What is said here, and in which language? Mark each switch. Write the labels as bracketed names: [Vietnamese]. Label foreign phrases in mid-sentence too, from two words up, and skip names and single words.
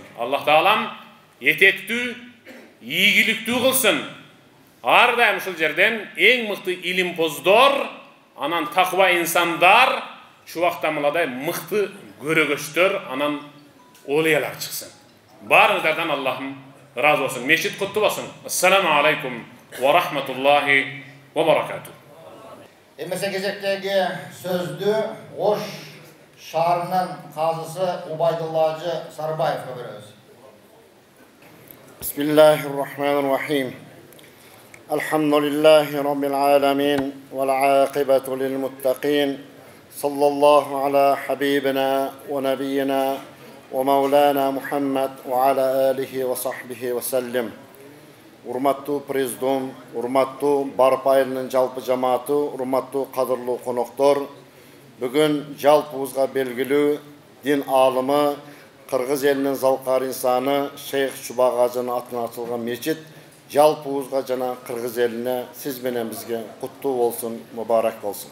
[Kyrgyz] Аллах Таалам етектүү, ийгиликтүү кылсын. Ар дайым ушул жерден эң мыкты илимпоздор, анан таква инсандар, чубактамыладай мыкты көрөгөчтөр, анан олиялар чыксын. Баарыңыздардан Аллахым разы болсун. Мечит куттуу болсун. [Arabic] السلام عليكم ورحمة الله وبركاته. [Kyrgyz] Эмесе кезектеги сөздү Ош шаарынын казысы Убайдулла Ажы Сарбаевге беребиз. [Arabic] بسم الله الرحمن الرحيم الحمد لله رب العالمين والعاقبة للمتقين صلى الله على حبيبنا ونبينا ومولانا محمد وعلى آله وصحبه وسلم. [Kyrgyz] Урматтуу президент, урматтуу Барып айылынын жалпы жамааты, урматтуу кадырлуу коноктор, бүгүн жалпыбызга белгилүү дин алымы Кыргыз элинин залкар инсаны Шейх Чубак Ажынын атына ачылган мечит жалпыбызга жана Кыргыз элине сиз менен бизге куттуу болсун, мубарак болсун.